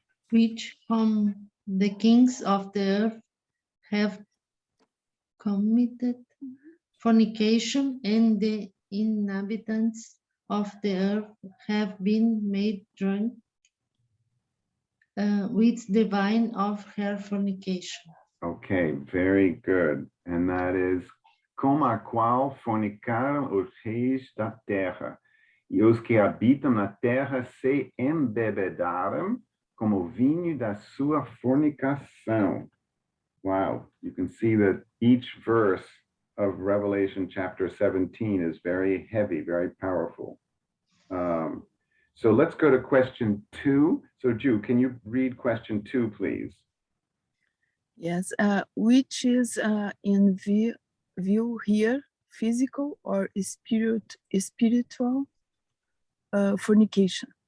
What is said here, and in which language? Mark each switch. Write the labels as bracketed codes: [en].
[en] Which the kings of the earth have committed fornication, and the inhabitants of the earth have been made drunk with the wine of her fornication. Okay, very good. And that is, [pt] como a qual fornicaram os reis da terra, e os que habitam na terra se embebedaram como vinho da sua fornicação. [en] Wow, you can see that each verse of Revelation chapter 17 is very heavy, very powerful. So let's go to question 2. So Ju, can you read question 2, please? Yes, which is in view here, physical or spiritual fornication?